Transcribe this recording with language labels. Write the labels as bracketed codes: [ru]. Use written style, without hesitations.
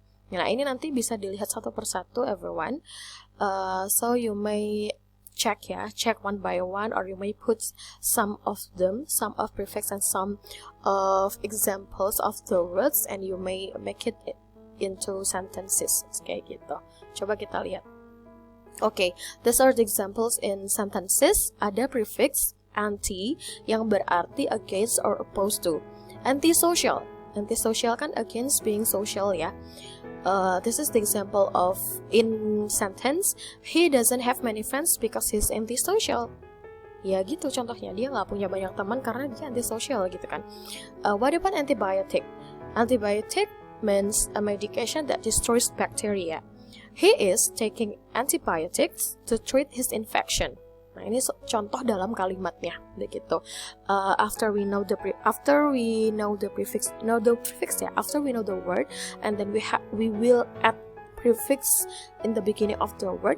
[id] Nah ini nanti bisa dilihat satu persatu [en] everyone. So you may check one by one, or you may put some of prefix and some of examples of the words, and you may make it into sentences [id] kayak gitu. Coba kita lihat. [en] Okay, these are the examples in sentences. [id] Ada prefix anti yang berarti [en] against or opposed to. Antisocial kan against being social ya. This is the example of in sentence. He doesn't have many friends because he's antisocial. [id] Ya gitu contohnya, dia nggak punya banyak teman karena dia antisocial gitu kan. [en] What about antibiotic? Antibiotic means a medication that destroys bacteria. He is taking antibiotics to treat his infection. [id] Nah ini contoh dalam kalimatnya, begitu. [en] After we know the word, and then we will add prefix in the beginning of the word.